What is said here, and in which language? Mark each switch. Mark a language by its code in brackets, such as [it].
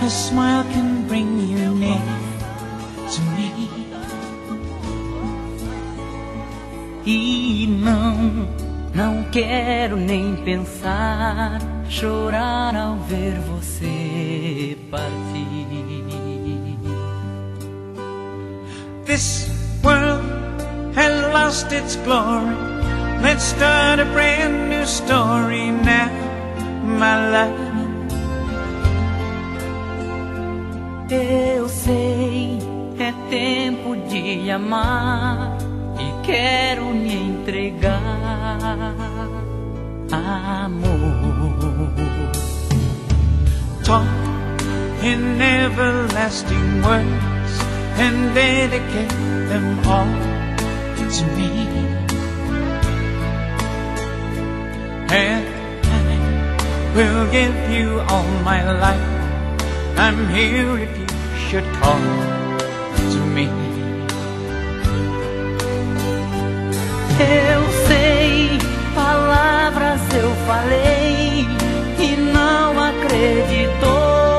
[en] A smile can bring you near to me. [pt] E não quero nem pensar, chorar ao ver você partir. [en] This world has lost its glory. Let's start a brand new story now, my love. [pt] Eu sei, é tempo de amar e quero me entregar, amor. [en] Talk in everlasting words and dedicate them all to me. And I will give you all my life. I'm here if you should call to me. [pt] Eu sei, palavras eu falei e não acreditou.